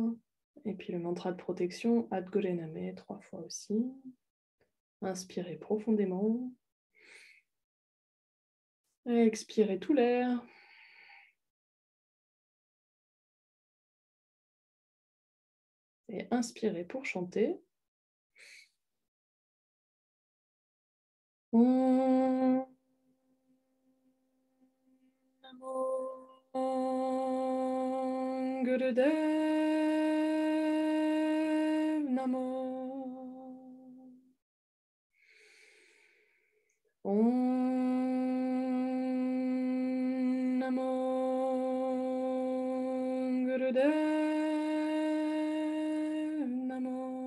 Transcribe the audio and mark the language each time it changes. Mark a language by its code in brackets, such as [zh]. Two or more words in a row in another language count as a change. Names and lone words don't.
[fr] Et puis le mantra de protection [pa] Ad Gure Name [fr] 3 fois aussi. Inspirez profondément. Et expirez tout l'air. Et inspirez pour chanter. [sa] Om Namo Gurudev Namo. Om Namo Gurudev Namo.